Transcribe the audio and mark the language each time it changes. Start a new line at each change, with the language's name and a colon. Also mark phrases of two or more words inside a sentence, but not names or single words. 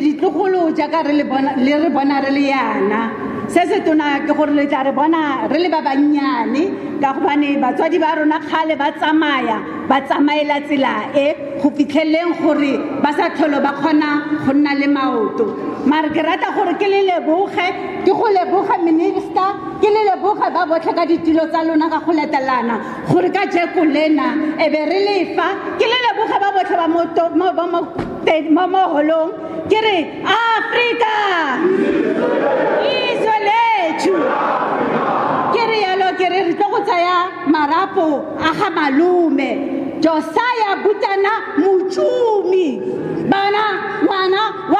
Tswana: ditlogolo jaaka re re bona re le yana se se tona ke gore le tla re bona re le ba bannyane ka gobane batswadi ba rona khale ba tsamaela tsela e go fitlheleng gore ba sa tlholo ba khona go nna le maoto mara ke rata gore ke le leboge ke go leboga minister ke le leboga ba botlhe ka ditilo tsa lona ka go letelana gore ka jeko lena e be re lefa ke le leboga ba botlhe ba mo holong ke re Africa isoletu ke re yalo ke re tlo go tsaya marapo a ga malume Josiah Butana Motšhumi bana ngwana wa